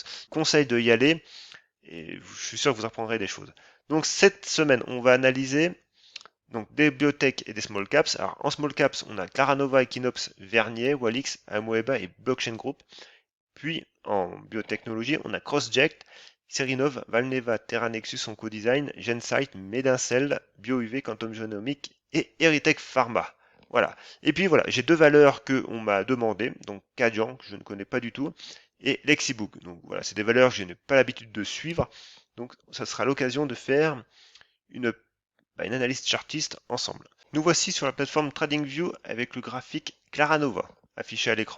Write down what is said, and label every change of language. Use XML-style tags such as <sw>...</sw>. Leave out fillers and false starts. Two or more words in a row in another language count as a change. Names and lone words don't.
<fr>Conseil de y aller et je suis sûr que vous apprendrez des choses. Donc cette semaine, on va analyser donc des biotech et des</fr> <en>small caps.</en> <fr>Alors en</fr> <en>small caps,</en> <fr>on a Claranova, Equinox, Vernier, Walix, Amoeba et Blockchain Group. Puis en biotechnologie, on a CrossJect, Serinov, Valneva, Terranexus, Oncodesign, Gensight, Medincell, BioUV, Quantum Genomics et Eritech Pharma. Voilà. Et puis voilà, j'ai deux valeurs que on m'a demandé, donc Kadian, que je ne connais pas du tout, et Lexibook. Donc voilà, c'est des valeurs que je n'ai pas l'habitude de suivre. Donc ça sera l'occasion de faire une une analyse chartiste ensemble. Nous voici sur la plateforme TradingView avec le graphique Claranova affiché à l'écran.</fr>